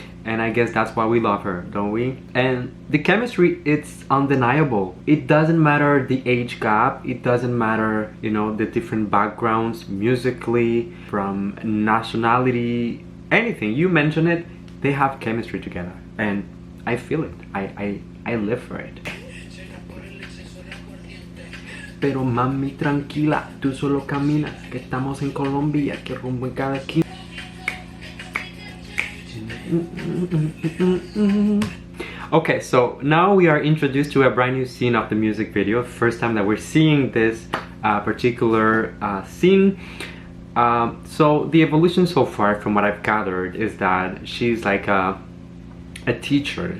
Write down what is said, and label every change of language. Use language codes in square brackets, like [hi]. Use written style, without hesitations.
[en] and I guess that's why we love her, don't we? And the chemistry, it's undeniable. It doesn't matter the age gap, it doesn't matter, you know, the different backgrounds musically, from nationality, anything, you mention it, they have chemistry together, and I feel it. I live for it. [es] Pero mami tranquila, tú solo caminas, que estamos en Colombia, que rumbo en cada esquina. [en] Okay, so now we are introduced to a brand new scene of the music video. First time that we're seeing this particular scene. So the evolution so far, from what I've gathered, is that she's like a teacher.